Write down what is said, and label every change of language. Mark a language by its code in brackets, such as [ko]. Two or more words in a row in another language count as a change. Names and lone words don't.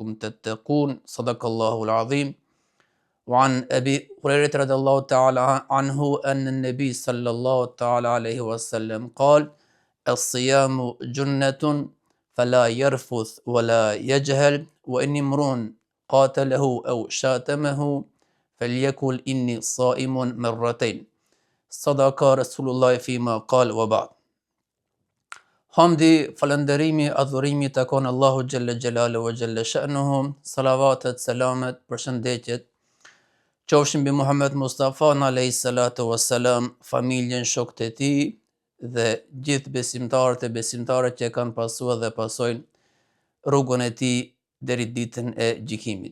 [ar] تتقون صدق الله العظيم وعن أبي هريرة رضي الله تعالى عنه أن النبي صلى الله تعالى عليه وسلم قال الصيام جنة فلا يرفث ولا يجهل وإن امرؤ قاتله أو شاتمه فليقل إني صائم مرتين صدق رسول الله فيما قال وبعد. [sq] Hamdi, falënderimi, adhurimi takon Allahu [ar] جل جلاله و جل شأنه, [sq] salavatet, selamet, përshëndetjet, qofshin mbi Muhammed Mustafa [ar] عليه الصلاة والسلام, [sq] familjen, shokët e tij dhe gjithë besimtarët e besimtarët që kanë pasur dhe pasojnë rrugën e tij deri ditën e gjykimit.